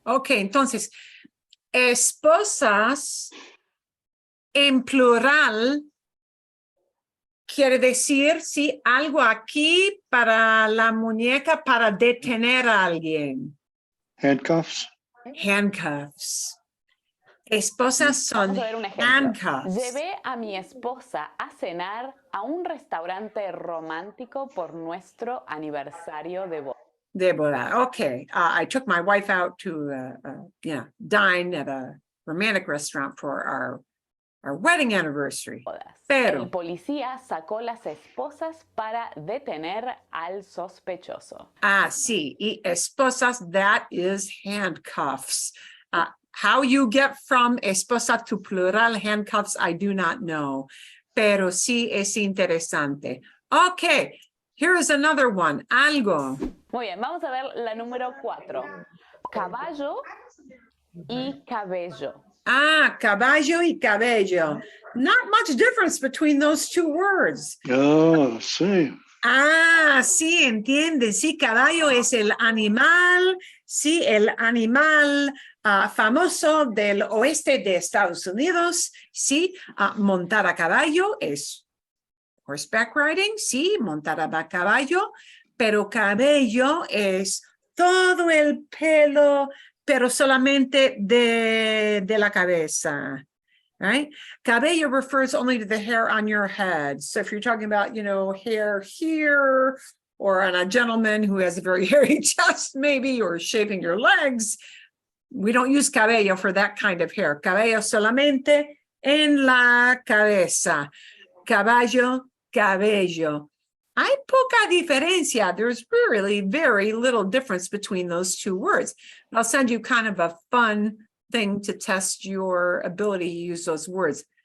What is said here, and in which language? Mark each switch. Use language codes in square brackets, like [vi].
[es] Ok, entonces, esposas en plural quiere decir, sí, algo aquí para la muñeca para detener a alguien. [en] Handcuffs. Handcuffs. [es] Esposas son Vamos a ver un ejemplo. [en] handcuffs. [es] Llevé a mi esposa a cenar a un restaurante romántico por nuestro aniversario de boda. De boda. Okay. [en] I took my wife out to dine at a romantic restaurant for our wedding anniversary. [es] Pero El policía sacó las esposas para detener al sospechoso. sí, y esposas, [en] that is handcuffs. How you get from esposa to plural handcuffs, I do not know. [es] Pero sí es interesante. [en] Okay, here is another one. [es] Algo. Muy bien, vamos a ver la número 4. Caballo y cabello. Caballo y cabello. [en] Not much difference between those two words. [es] Oh, sí. Sí, entiende. Sí, caballo es el animal. Sí, el animal famoso del oeste de Estados Unidos. Sí, montar a caballo es [en] horseback riding. [es] Sí, montar a caballo. Pero cabello es todo el pelo, pero solamente de la cabeza, right? [en] Cabello refers only to the hair on your head. So if you're talking about, hair here, or on a gentleman who has a very hairy chest, maybe, or shaving your legs, we don't use cabello for that kind of hair. [es] Cabello solamente en la cabeza. Caballo, cabello. Hay poca diferencia. [en] There's really very little difference between those two words. I'll send you kind of a fun thing to test your ability to use those words.